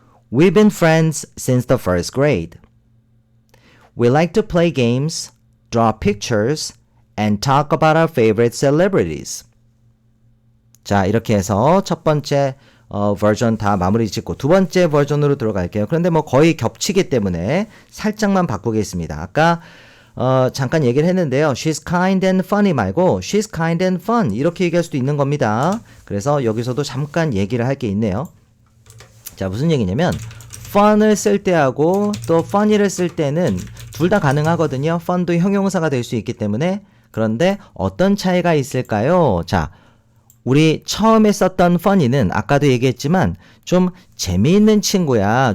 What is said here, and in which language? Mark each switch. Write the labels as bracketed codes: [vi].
[en] We've been friends since the first grade. We like to play games, draw pictures, and talk about our favorite celebrities. [ko] 자, 이렇게 해서 첫 번째 버전 다 마무리 짓고 두 번째 버전으로 들어갈게요. 그런데 뭐 거의 겹치기 때문에 살짝만 바꾸겠습니다. 아까 잠깐 얘기를 했는데요. [en] She's kind and funny [ko] 말고 [en] She's kind and fun [ko] 이렇게 얘기할 수도 있는 겁니다. 그래서 여기서도 잠깐 얘기를 할 게 있네요. 자, 무슨 얘기냐면 fun을 쓸 때하고 또 funny를 쓸 때는 둘 다 가능하거든요. fun도 형용사가 될 수 있기 때문에. 그런데 어떤 차이가 있을까요? 자, 우리 처음에 썼던 funny는 아까도 얘기했지만 좀 재미있는 친구야.